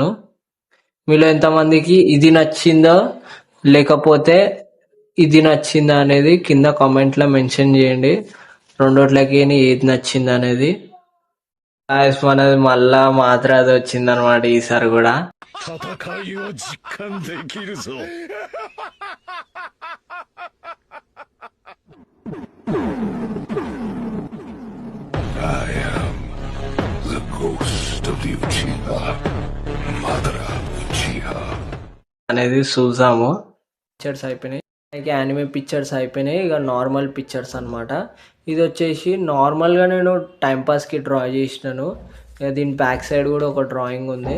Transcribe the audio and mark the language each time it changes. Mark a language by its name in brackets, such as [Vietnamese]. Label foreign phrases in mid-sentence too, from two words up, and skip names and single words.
[Telugu] మీలో ఎంతమందికి ఇది నచ్చిందో లేకపోతే ఇది నచ్చిందా అనేది కింద కామెంట్ లో మెన్షన్ చేయండి. రెండోట్లకి ఏది నచ్చింది అనేది. గాయస్ మనది మళ్ళా మాత్రం అది వచ్చింది అనమాట ఈసారి కూడా. [Japanese] 戦いを実感できるぞ [English] I am the ghost of Uchiha Madara Uchiha [Telugu] అనేది చూసాము. పిక్చర్స్ అయిపోయినాయి, [English] anime pictures [Telugu] అయిపోయినాయి. ఇక [English] normal pictures [Telugu] అనమాట. ఇది వచ్చేసి నార్మల్గా నేను టైంపాస్కి డ్రా చేసినాను. ఇక దీని [English] back side [Telugu] కూడా ఒక డ్రాయింగ్ ఉంది.